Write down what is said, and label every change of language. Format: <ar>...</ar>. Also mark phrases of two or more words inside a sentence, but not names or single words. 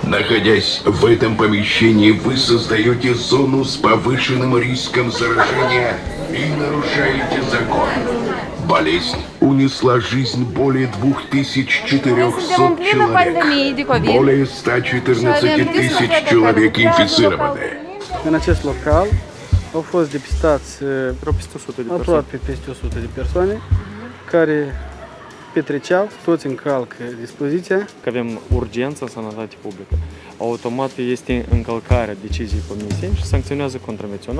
<ru>Находясь в этом помещении, вы создаете зону с повышенным риском заражения и нарушаете закон. Болезнь унесла жизнь более 2400 человек. Более 114 тысяч человек инфицированы.</ru> <ro>În acest local au fost depistați aproape peste 100 de persoane care petreceau, toți încalcă dispoziția. Că avem urgență în sănătate publică. Automat este încălcarea deciziei comisiei și sancționează contravențional.</ro>